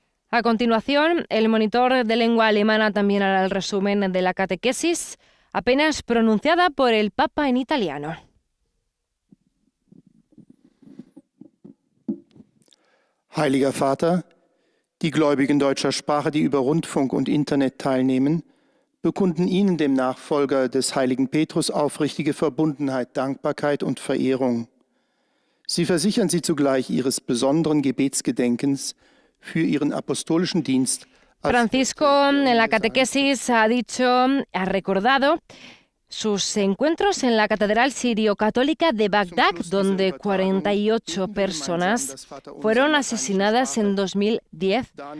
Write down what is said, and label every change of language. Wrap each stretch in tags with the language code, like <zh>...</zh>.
<es>A continuación, el monitor de lengua alemana también hará el resumen de la catequesis, apenas pronunciada por el Papa en italiano.</es> <de>Heiliger Vater, die Gläubigen deutscher Sprache, die über Rundfunk und Internet teilnehmen, bekunden Ihnen, dem Nachfolger des heiligen Petrus, aufrichtige Verbundenheit, Dankbarkeit und Verehrung. Sie versichern Sie zugleich Ihres besonderen Gebetsgedenkens für Ihren apostolischen Dienst.</de> <es>Francisco en la catequesis ha recordado sus encuentros en la Catedral Sirio-Católica de Bagdad, donde 48 personas fueron asesinadas en 2010.</es>